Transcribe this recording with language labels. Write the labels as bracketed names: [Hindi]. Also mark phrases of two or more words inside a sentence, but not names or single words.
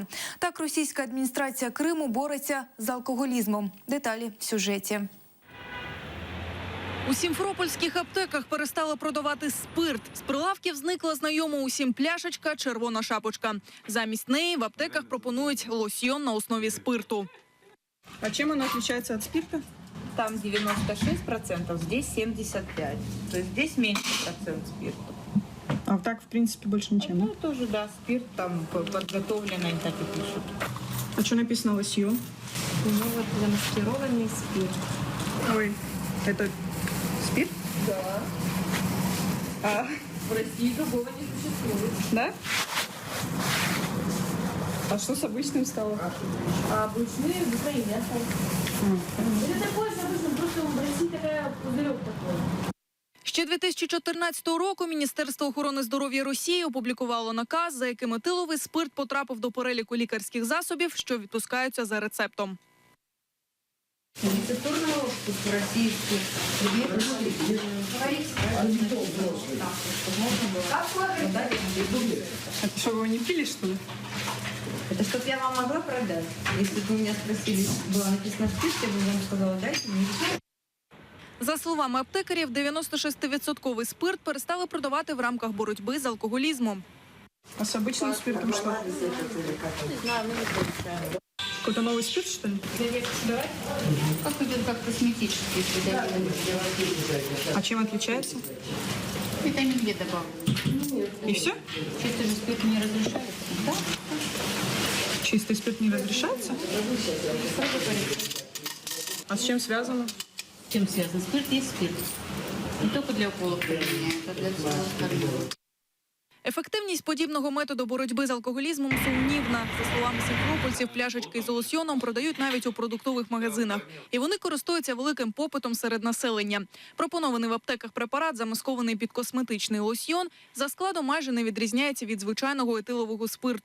[Ukrainian] Так російська адміністрація Криму бореться з алкоголізмом. Деталі в сюжеті. У сімфропольських аптеках перестали продавати спирт. З прилавків зникла знайома усім пляшечка «Червона шапочка». Замість неї в аптеках пропонують лосьйон на основі спирту. [Russian] А чем оно отличается от спирта? Там 96%, здесь 75%. То есть здесь меньше процент спирта. А так, в принципе, больше ничем, Ну, да? тоже, да, спирт там подготовленный, так и пишут. А что написано лосьон? Ну, вот замаскированный спирт. Ой, это спирт? Да. А, В России другого не существует. да? А что с обычным стало? А обычные в Украине остались. Это такое же обычно, просто в России такая пузырек такой. [Ukrainian] Ще 2014 року Міністерство охорони здоров'я Росії опублікувало наказ, за яким етиловий спирт потрапив до переліку лікарських засобів, що відпускаються за рецептом. [Russian] Рецептурный отпуск в России Это что, вы его не пили, что ли? Это чтоб я вам могла продать. Если бы вы меня спросили, было написано спирт, я бы вам сказала, дайте мне. [Ukrainian] За словами аптекарів, 96% спирт перестали продавати в рамках боротьби з алкоголізмом. [Russian] А с обычным спиртом что? Не знаю, мы не получаем. Какой-то новый спирт, что ли? Давай. Как идет как косметический, если А чем отличается? витамин Е добавлен. И все? Чистый же спирт не разрешается. Да? Чистый спирт не разрешается? А с чем связано? С чем связан? Спирт есть спирт. Не только для уколов применяется, а для всего остального. [Ukrainian] Ефективність подібного методу боротьби з алкоголізмом сумнівна. За словами сімфропольців, пляшечки з лосьйоном продають навіть у продуктових магазинах. І вони користуються великим попитом серед населення. Пропонований в аптеках препарат, замаскований під косметичний лосьйон, за складом майже не відрізняється від звичайного етилового спирту.